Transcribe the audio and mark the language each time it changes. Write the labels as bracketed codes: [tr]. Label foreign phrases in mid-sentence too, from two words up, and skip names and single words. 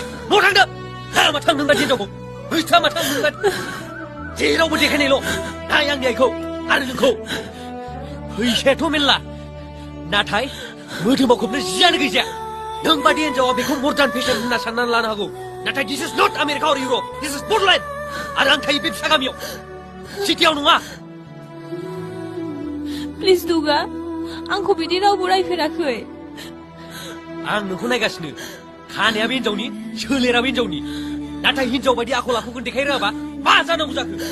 [brx] न'आव थांदो मा थांदों बादि हिनजावखौ हैथा मा थांदों बादि जेरावबो देखायनायल' नाय आंनि आइखौ आरो नोंखौ फैसायाथ' मेरला नाथाय मोदोमाव खोबनो जियानो गैजाया नों बादि हिनजावा बेखौ [en] modern fashion [brx] होनना साननानै लानो हागौ नाथाय [en] this is not America or Europe this is Bodoland [brx] आरो आं थायो बे फिसा गामियाव सिटियाव नङा। प्लिज दुगा आंखौ बिदि रावबो रायफेराखै। आं नोंखौ नायगासिनो खानायाबो हिनजावनि सोलेराबो हिनजावनि नाथाय हिनजाव बायदि आखल आखुखौ देखाय रोङाबा मा जानांगौ जाखो?